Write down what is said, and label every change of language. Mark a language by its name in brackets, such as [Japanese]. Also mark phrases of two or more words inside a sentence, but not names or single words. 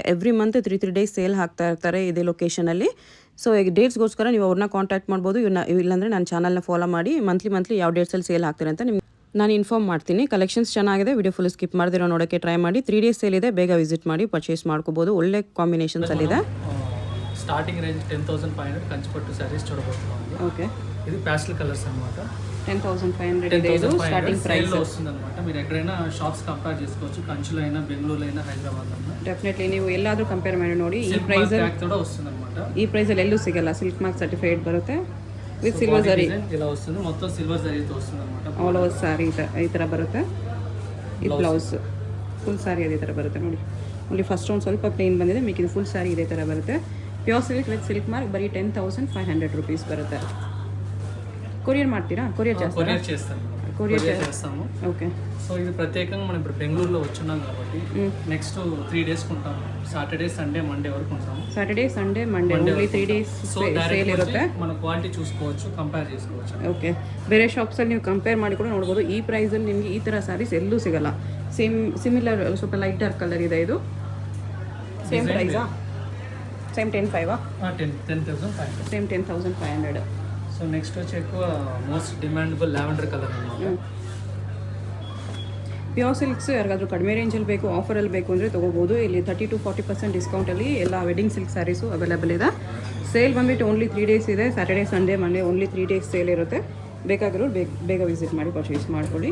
[English] every month 3 days sale [Kannada] ಹಾಕ್ತಾ ಇರ್ತಾರೆ ಇದೇ ಲೊಕೇಶನಲ್ಲಿ. ಸೊ ಈಗ ಡೇಟ್ಸ್ಗೋಸ್ಕರ ನೀವು ಅವ್ರನ್ನ ಕಾಂಟ್ಯಾಕ್ಟ್ ಮಾಡ್ಬೋದು. ಇಲ್ಲಾಂದರೆ ನನ್ನ ಚಾನಲ್ನ ಫಾಲೋ ಮಾಡಿ ಮಂತ್ಲಿ ಯಾವ ಡೇಟ್ಸಲ್ಲಿ ಸೇಲ್ ಹಾಕ್ತಾರೆ ಅಂತ ನಿಮ್ಗೆ ನಾನು ಇನ್ಫಾರ್ಮ್ ಮಾಡ್ತೀನಿ. ಕಲೆಕ್ಷನ್ಸ್ ಚೆನ್ನಾಗಿದೆ. [English] video full [Kannada] ಸ್ಕಿಪ್ ಮಾಡಿದಿರೋ ನೋಡೋಕ್ಕೆ ಟ್ರೈ ಮಾಡಿ. [English] 3 days sale [Kannada] ಇದೆ, ಬೇಗ ವಿಸಿಟ್ ಮಾಡಿ ಪರ್ಚೇಸ್ ಮಾಡ್ಕೋಬೋದು. ಒಳ್ಳೆ ಕಾಂಬಿನೇಷನ್ಸಲ್ಲಿದೆ. [English] starting range 10,500 [Telugu] కంచిపట్టు సారీస్ చూడబోతున్నాం. ఓకే, ఇది [English] pastel colours [Telugu] అన్నమాట. 10,500 ఇది [English] starting price [Telugu] వస్తుంది అనమాట. మీరు ఎక్కడైనా [English] shops compare [Telugu] చేసుకోవచ్చు. కంచిలో అయినా, బెంగళూరులో అయినా, హైదరాబాద్ అయినా [Kannada] ಡೆಫಿನೆಟ್ಲಿ ನೀವು ಎಲ್ಲಾದರೂ ಕಂಪೇರ್ ಮಾಡಿ ನೋಡಿ. ಈ ಪ್ರೈಸ್ [Telugu] కూడా వస్తుంది అనమాట. [Kannada] ಈ ಪ್ರೈಸಲ್ಲಿ ಎಲ್ಲೂ ಸಿಗಲ್ಲ. [English] silk mark certified [Kannada] ಬರುತ್ತೆ [English] with silver [Kannada] ಜರಿ. [Telugu] ఇలా వస్తుంది, మొత్తం సిల్వర్ జరీతో వస్తుంది అనమాట. [English] all over saree [Kannada] ಈ ಥರ ಬರುತ್ತೆ. ಈ [English] blouse full saree [Kannada] ಅದೇ ಥರ ಬರುತ್ತೆ ನೋಡಿ. [English] only first [Kannada] ಒಂದು ಸ್ವಲ್ಪ ಪ್ಲೇನ್ ಬಂದಿದೆ, ಮಿಕ್ಕಿದ [English] full saree [Kannada] ಇದೇ ಥರ ಬರುತ್ತೆ. [English] pure silk with silk mark [Kannada] ಬರೀ 10,500 rupees ಬರುತ್ತೆ. కొరియర్ ಮಾಡ್ತೀರಾ? కొరియర్ [Telugu] చేస్తాము. కొరియర్ చేస్తాము. ఓకే. సో ఇది ప్రత్యేకంగా మనం ఇప్పుడు బెంగళూరులో వచ్చున్నాం కాబట్టి [English] next 3 days [Telugu] ఉంటాము. [English] Saturday, Sunday, Monday [Telugu] వరకు ఉంటాము. [English] Saturday, Sunday, Monday only 3 days sale [Telugu] ಇರುತ್ತೆ. మన ಕ್ವಾಲಿಟಿ చూసుకోవచ్చు, ಕಂಪೇರ್ చేసుకోవచ్చు. [Kannada] ಓಕೆ. ಬೇರೆ ಶಾಪ್ಸಲ್ಲಿ ನೀವು ಕಂಪೇರ್ ಮಾಡಿ ಕೂಡ ನೋಡ್ಬೋದು. ಈ ಪ್ರೈಸಲ್ಲಿ ನಿಮಗೆ ಈ ಥರ ಸ್ಯಾರೀಸ್ ಎಲ್ಲೂ ಸಿಗಲ್ಲ. ಸಿಮಿಲರ್ ಸ್ವಲ್ಪ [English] light dark colour [Kannada] ಇದೆ. ಇದು [English] same price? [Telugu] సేమ్ 10,500. 10,500. సేమ్ 10,500. సో నెక్స్ట్ వచ్చి ఎక్కువ [English] most demandable lavender colour [Telugu] ಅన్నమాట. [English] pure silks [Kannada] ಯಾರಿಗಾದ್ರೂ ಕಡಿಮೆ ರೇಂಜಲ್ಲಿ ಬೇಕು, ಆಫರಲ್ಲಿ ಬೇಕು ಅಂದರೆ ತೊಗೋಬೋದು. ಇಲ್ಲಿ 30 to 40% ಡಿಸ್ಕೌಂಟಲ್ಲಿ ಎಲ್ಲ [English] wedding silk sarees available [Kannada] ಇದೆ. ಸೇಲ್ ಬಂದುಬಿಟ್ಟು [English] only 3 days [Kannada] ಇದೆ. [English] Saturday, Sunday, Monday only 3 days sale [Kannada] ಇರುತ್ತೆ. ಬೇಕಾಗಿರೋರು ಬೇಗ ವಿಸಿಟ್ ಮಾಡಿ ಪರ್ಚೇಸ್ ಮಾಡ್ಕೊಳ್ಳಿ.